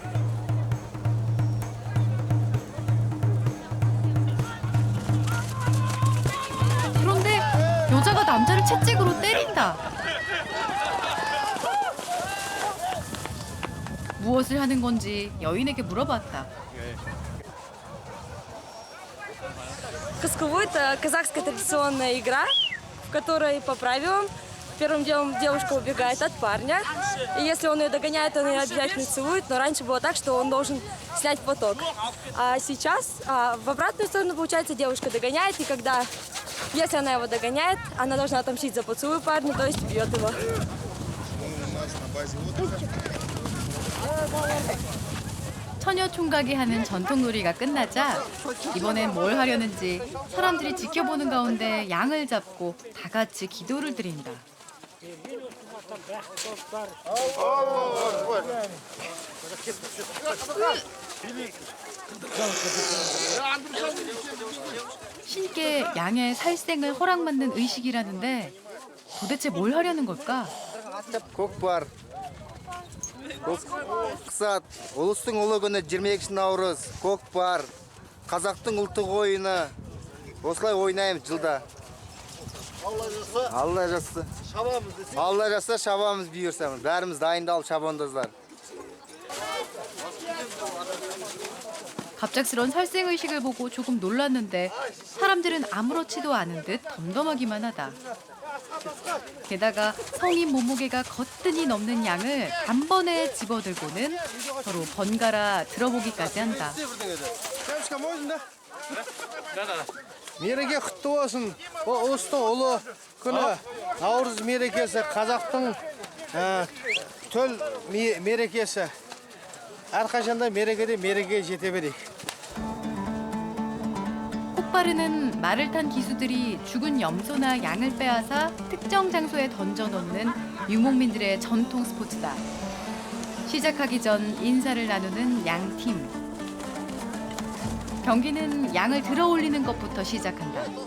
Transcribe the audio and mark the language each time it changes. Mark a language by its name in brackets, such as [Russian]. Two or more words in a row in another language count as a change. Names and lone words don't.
[Korean] 그런데 여자가 남자를 채찍으로 때린다. 무엇을 하는 건지 여인에게 물어봤다. [Russian] Косковой – это казахская традиционная игра, в которой по правилам первым делом девушка убегает от парня. И если он ее догоняет, он ее обязательно целует. Но раньше было так, что он должен снять платок. А сейчас в обратную сторону, получается, девушка догоняет. И когда, если она его догоняет, она должна отомстить за поцелуй парня, то есть бьет его. [Korean] 처녀 총각이 하는 전통놀이가 끝나자 이번엔 뭘 하려는지 사람들이 지켜보는 가운데 양을 잡고 다 같이 기도를 드린다. 신께 양의 살생을 허락받는 의식이라는데 도대체 뭘 하려는 걸까? [Kazakh] көкпар мақсат ұлыстың ұлы күні 22 наурыз көкпар қазақтың ұлттық ойыны осылай ойнаймыз жылда. Алла жазса Алла жазса шабамыз бұйырса бәріміз дайындалып шабандоздар. [Korean] 갑작스런 살생의식을 보고 조금 놀랐는데 사람들은 아무렇지도 않은 듯 덤덤하기만 하다. 게다가 성인 몸무게가 거뜬히 넘는 양을 단번에 집어들고는 서로 번갈아 들어보기까지 한다. [Kazakh] Мереке құтты болсын. Ұлыстың ұлы күні наурыз мерекесі, қазақтың төл мерекесі. әрқашанда мерекеге жете берейік. [Korean] 폭발은 말을 탄 기수들이 죽은 염소나 양을 빼앗아 특정 장소에 던져놓는 유목민들의 전통 스포츠다. 시작하기 전 인사를 나누는 양팀. 경기는 양을 들어 올리는 것부터 시작한다.